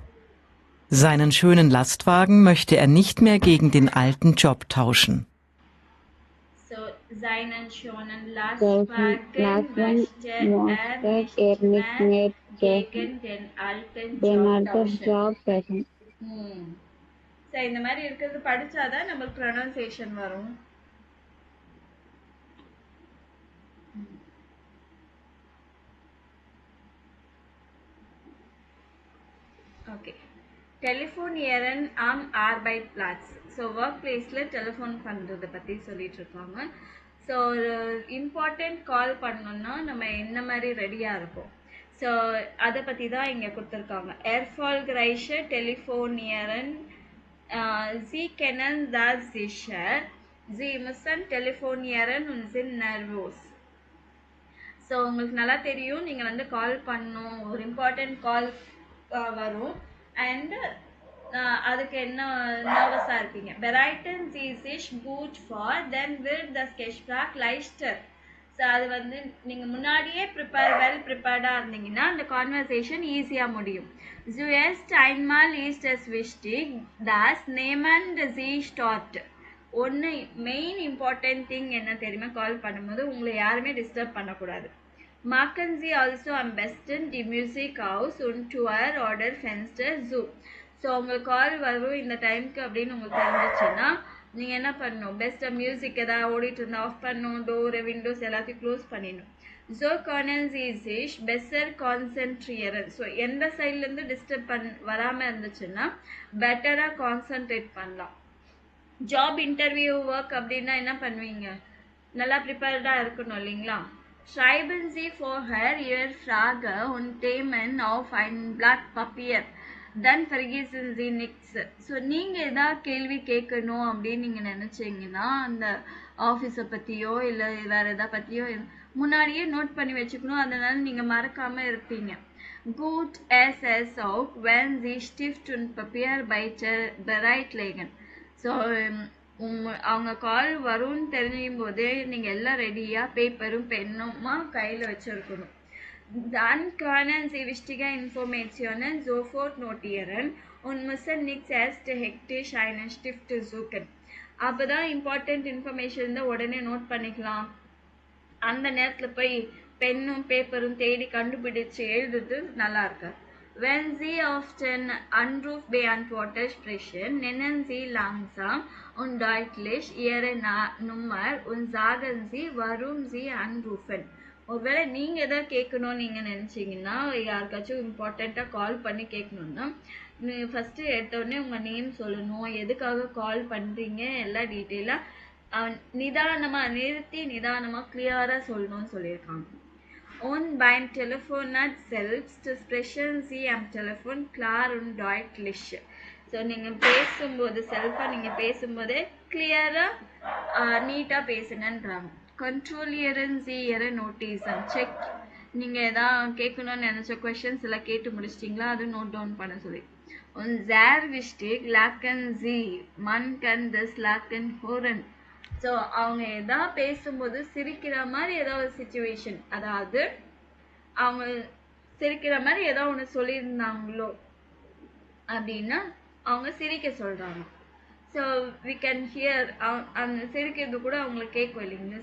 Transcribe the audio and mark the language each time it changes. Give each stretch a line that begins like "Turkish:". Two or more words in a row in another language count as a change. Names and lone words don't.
German: Seinen schönen Lastwagen möchte er nicht mehr gegen den alten Job tauschen. So seinen schönen Lastwagen möchte er nicht mehr gegen den alten Job tauschen.
Tamil: So இந்த மாதிரி இருக்கிறது படிச்சாதான் நமக்கு ப்ரொனன்சியேஷன் வரும். ஓகே.
German: Telefonieren am Arbeitsplatz.
Tamil: ஸோ
English: work place
Tamil: டெலிஃபோன் பண்ணுறதை பற்றி சொல்லிட்டு இருக்காங்க. ஸோ ஒரு
English: important call
Tamil: பண்ணோன்னா நம்ம என்ன மாதிரி ரெடியாக இருப்போம். ஸோ அதை பற்றி தான் இங்கே கொடுத்துருக்காங்க.
German: Erfolgreicher telefonieren Sie kennen das sicher. Sie müssen telefonieren und sind nervös.
Tamil: ஸோ உங்களுக்கு நல்லா தெரியும், நீங்கள் வந்து கால் பண்ணணும், ஒரு
English: important call
Tamil: வரும் அண்ட் அதுக்கு என்ன நர்வஸாக இருப்பீங்க.
German: Bereiten Sie sich gut vor, then wird das Gespräch leichter.
Tamil: ஸோ அது வந்து நீங்கள் முன்னாடியே ப்ரிப்பேர்டாக இருந்தீங்கன்னா அந்த
English: conversation easy
Tamil: முடியும்.
German: Zuerst einmal ist es wichtig, dass niemand Sie stört.
Tamil: ஒன்று
English: main important thing
Tamil: என்ன தெரியுமா, கால் பண்ணும்போது உங்களை யாருமே டிஸ்டர்ப் பண்ணக்கூடாது.
German: Machen Sie also am besten die Musik aus und Tour oder Fenster zu.
Tamil: ஸோ உங்களுக்கு கால் வரும் இந்த டைமுக்கு அப்படின்னு உங்களுக்கு தெரிஞ்சிச்சுன்னா நீங்கள் என்ன பண்ணணும், பெஸ்ட்டாக மியூசிக் எதாவது ஓடிட்டு இருந்தால் ஆஃப் பண்ணணும்,
English: door windows
Tamil: எல்லாத்தையும் க்ளோஸ் பண்ணிடணும்.
German: So können Sie sich besser konzentrieren.
Tamil: ஸோ எந்த சைட்லேருந்து டிஸ்டர்ப் வராமல் இருந்துச்சுன்னா
English: better concentrate
Tamil: பண்ணலாம்.
English: job interview work
Tamil: அப்படின்னா என்ன பண்ணுவீங்க, நல்லா ப்ரிப்பேர்டாக இருக்கணும் இல்லைங்களா.
German: Schreiben Sie vorher Ihre Frage und Themen auf ein Blatt Papier. Then vergessen Sie nichts.
Tamil: ஸோ நீங்கள் எதாவது கேள்வி கேட்கணும் அப்படின்னு நீங்கள் நினச்சிங்கன்னா அந்த ஆஃபீஸை பற்றியோ இல்லை வேறு எதாவது பற்றியோ முன்னாடியே நோட் பண்ணி வச்சுக்கணும். அதனால நீங்கள் மறக்காமல் இருப்பீங்க.
German: Gut es ist auch, wenn Sie Stift und Papier bereitlegen.
Tamil: ஸோ அவங்க கால் வரும்னு தெரியும் போதே நீங்கள் எல்லாம் ரெடியாக பேப்பரும் பெண்ணுமா கையில் வச்சுருக்கணும்.
German: Dann können Sie wichtige Informationen sofort notieren und müssen nicht erst hektisch einen Stift suchen.
Tamil: அப்போ தான்
English: important information
Tamil: தான் உடனே நோட் பண்ணிக்கலாம். அந்த நேரத்தில் போய் பென்னும் பேப்பரும் தேடி கண்டுபிடிச்சு எழுதுறது நல்லா இருக்காது.
German: Wenn sie auf den Anruf beantwortet sprechen, nennen sie langsam und deutlich ihre Nummer und sagen sie, warum sie anrufen.
Tamil: ஒருவேளை நீங்கள் எதாவது கேட்கணும்னு நீங்கள் நினச்சிங்கன்னா யாருக்காச்சும்
English: important call
Tamil: பண்ணி கேட்கணுன்னா நீங்கள் ஃபஸ்ட்டு எடுத்தோடனே உங்கள் நேம் சொல்லணும், எதுக்காக கால் பண்ணுறீங்க, எல்லா டீட்டெயிலாக நிதானமாக நிறுத்தி நிதானமாக கிளியராக சொல்லணும்னு சொல்லியிருக்காங்க.
German: Und beim Telefonat selbst sprechen Sie am Telefon klar und deutlich.
Tamil: ஸோ நீங்கள் பேசும்போது செல்ஃபாக நீங்கள் பேசும்போதே
English: clear neat
Tamil: பேசுங்கன்றாங்க.
German: Kontrollieren Sie Ihre Notizen sich.
Tamil: நீங்கள் எதாவது கேட்கணும்னு நினச்ச கொஷின்ஸ் எல்லாம் கேட்டு முடிச்சிட்டிங்களா, அது
English: note down
Tamil: பண்ண சொல்லி.
German: Und sehr wichtig, lachen Sie, man kann das Lachen hören.
Tamil: ஸோ அவங்க எதாவது பேசும்போது சிரிக்கிற மாதிரி ஏதோ ஒரு சுச்சுவேஷன், அதாவது அவங்க சிரிக்கிற மாதிரி ஏதோ ஒன்று சொல்லியிருந்தாங்களோ அப்படின்னா அவங்க சிரிக்க சொல்கிறாங்க.
English: so we can hear,
Tamil: அந்த சிரிக்கிறது கூட அவங்களுக்கு கேட்கும் இல்லைங்க.